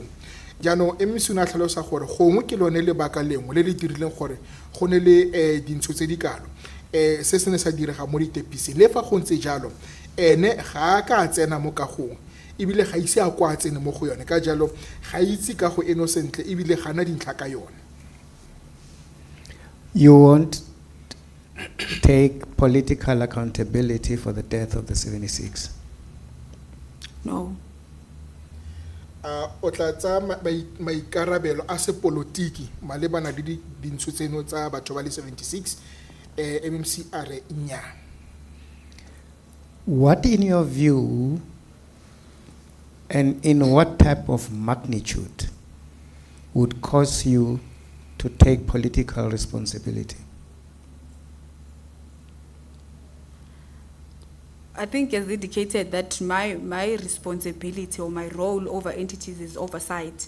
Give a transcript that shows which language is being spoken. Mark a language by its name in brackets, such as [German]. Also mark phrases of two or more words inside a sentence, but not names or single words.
[Tswana] Jaanong MEC o na tlhalosa gore gongwe ke lone lebaka lengwe le le dirileng gore go ne le dintsho tse di kalo se se ne sa direga mo ditepising. Le fa go ntse jalo ene ga a ka tsena mo kagong ebile ga ise a kwa tsene mo go yone ka jalo ga itse kago eno sentle ebile ga na dintlha ka yone. [English] You won't take political accountability for the death of the 76? No. [Tswana] O tla tsa maikarabelo a sepolotiki malebana le dintsho tseno tsa batho ba le 76 MMC a re nnyaa. [English] What, in your view, and in what type of magnitude would cause you to take political responsibility? I think as indicated that my responsibility or my role over entities is oversight.